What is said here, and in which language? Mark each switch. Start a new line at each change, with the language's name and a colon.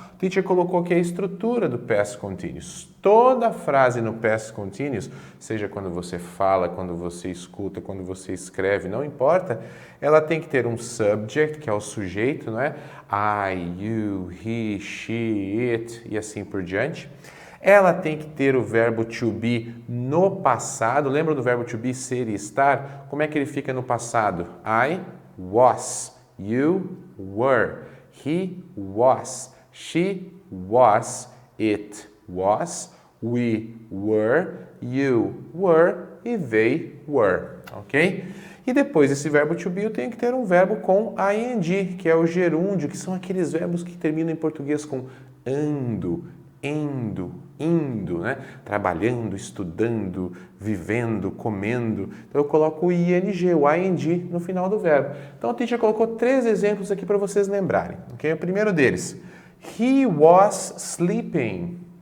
Portuguese: O teacher colocou aqui a estrutura do Past Continuous. Toda frase no Past Continuous, seja quando você fala, quando você escuta, quando você escreve, não importa, ela tem que ter um subject, que é o sujeito, não é?
English: I, you, he, she, it
Portuguese: e assim por diante. Ela tem que ter o verbo to be no passado. Lembra do verbo to be, ser e estar? Como é que ele fica no passado?
English: I was, you were, he was, she was, it was, we were, you were e they were, ok?
Portuguese: E depois desse verbo to be eu tenho que ter um verbo com ing, que é o gerúndio, que são aqueles verbos que terminam em português com ando, indo, né? Trabalhando, estudando, vivendo, comendo. Então eu coloco o ing, o ing no final do verbo. Então a teacher colocou 3 exemplos aqui para vocês lembrarem. Okay? O primeiro deles,
English: he was sleeping.